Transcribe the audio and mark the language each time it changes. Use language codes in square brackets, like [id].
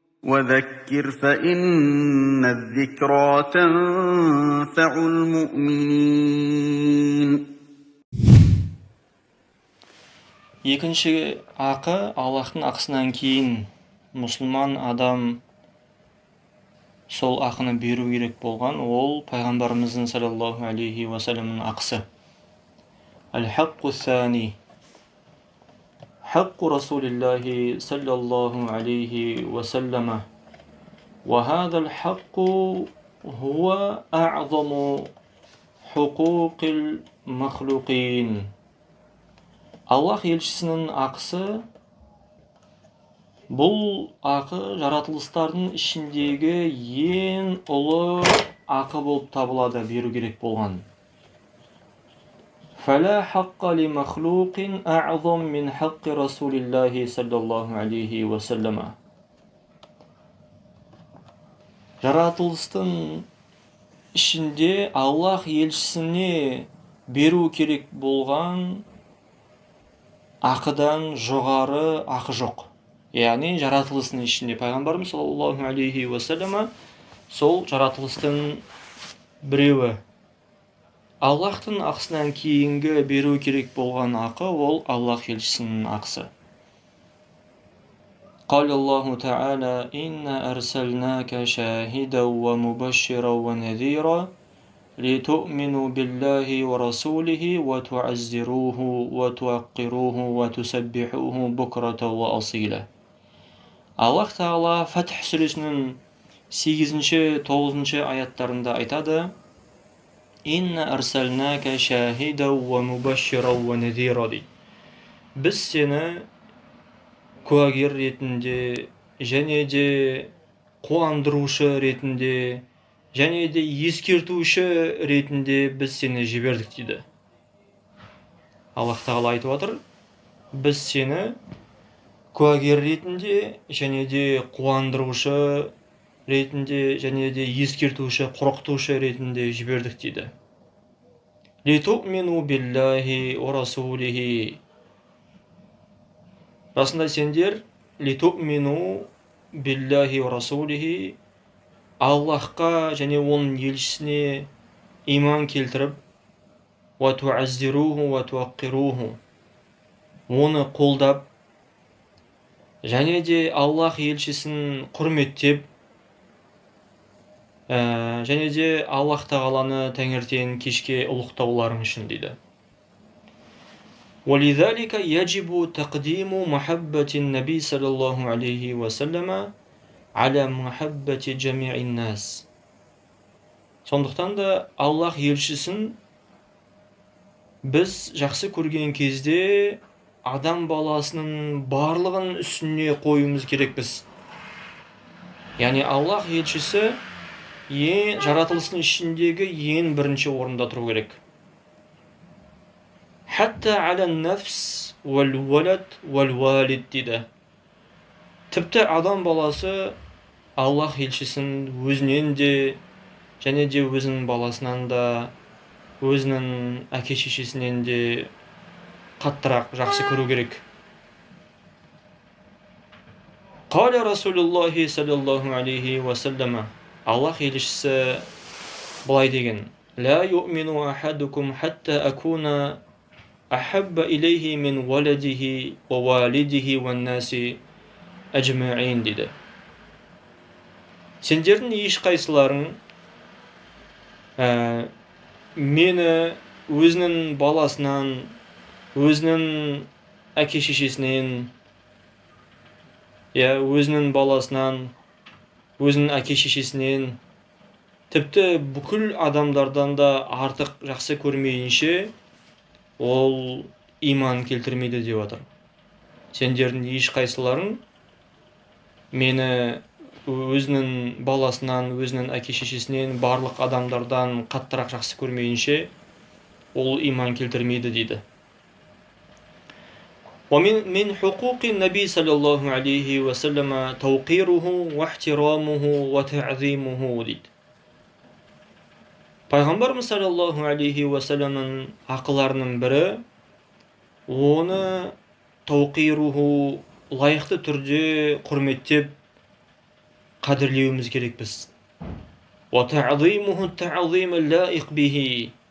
[ar] وذكر فإن الذكرى تنفع المؤمنين. [kk] Екінші ақы Аллахтың ақысынан кейін мұсылман адам сол ақыны беру керек болған, ол пайғамбарымыздың саллаллаху алейхи уассаламның ақысы. [ar] Аль-хаққу сани حق رسول الله صلى الله عليه وسلم وهذا الحق هو أعظم حقوق المخلوقين. [kk] Аллах елшісінің ақысы, бұл ақы жаратылыстардың ішіндегі ең ұлы ақы болып табылады, беру керек болған. [ar] فلا حق لمخلوق أعظم من حق رسول الله صلى الله عليه وسلم. [kk] Жаратылыстың ішінде Аллах елшісіне беру керек болған ақыдан жоғары ақы жоқ. Яғни жаратылыстың ішінде пайғамбарымыз саллаллаху алейхи уассалама сол жаратылыстың біреуі. Аллахтың ақысынан кейінгі беру керек болған ақы ол Аллах елшісінің ақысы. [ar] قال الله تعالى إنا أرسلناك شاهدا ومبشرا ونذيرا لتؤمنوا بالله ورسوله وتعزروه وتوقروه وتسبحوه بكرة وأصيلا. [kk] Аллах Тағала Фатх сүресінің 8-9 аяттарында айтады: [ar] Инна арсалнака шахида ва мубашшира ва надира. [kk] Біз сені куәгер ретінде, және де қуандырушы ретінде, және де ескертуші ретінде біз сені жібердік дейді. Аллах Тағала айтып отыр: біз сені куәгер ретінде, және де қуандырушы ретінде, және де ескертуші, қорқытушы ретінде жібердік дейді. [ar] Литу'мину биллахи ва расулихи. [kk] Расында сендер [ar] литу'мину биллахи ва расулихи, [kk] Аллахқа және оның елшісіне иман келтіріп, [ar] ва ту'аззируху ва туаққируху, [kk] оны қолдап, және де Аллах елшісін құрметтеп, және де Аллах Тағаланы таңертең кешке ұлықтауларың үшін дейді. [ar] وَلِذَلِكَ يَجِبُ تَقْدِيمُ مَحَبَّةِ النَّبِي صلى الله عليه وسلم على محبة جميع الناس. [kk] Сондықтан да Аллах елшісін біз жақсы көрген кезде адам баласының барлығын үстіне қоюымыз керекпіз. Яғни Аллах елшісі жаратылыстың ішіндегі ең бірінші орында тұру керек. [ar] Хатта алан нафс вал валад вал валид дейді. [kk] Тіпті адам баласы Аллах елшісін өзінен де, және де өзінің баласынан да, өзінің әке-шешесінен де қаттырақ жақсы көру керек. [ar] Қала Расулуллахи саллаллаху алейхи вассалама. [kk] Аллах елшісі былай деген: [ar] لا يؤمن أحدكم حتى أكون أحب إليه من ولده ووالده والناس أجمعين дейді. [kk] Сендердің ешқайсыларың мені өзінің баласынан, өзінің әке-шешесінен, өзінің баласынан, өзінің әке-шешесінен, тіпті бүкіл адамдардан да артық жақсы көрмейінше, ол иман келтірмейді деп отыр. Сендердің ешқайсыларың мені өзінің баласынан, өзінің әке-шешесінен, барлық адамдардан қаттырақ жақсы көрмейінше, ол иман келтірмейді дейді. [ar] ومن حقوق النبي صلى الله عليه وسلم توقيره واحترامه وتعظيمه дейді. [kk] Пайғамбарымыз саллаллаху алейхи уассаламның ақыларының бірі, оны тауқируху, лайықты түрде құрметтеп, қадірлеуіміз керекпіз. [ar] وَتَعْظِيمُهُ التَّعْظِيمَ اللَّائِقْ بِهِ.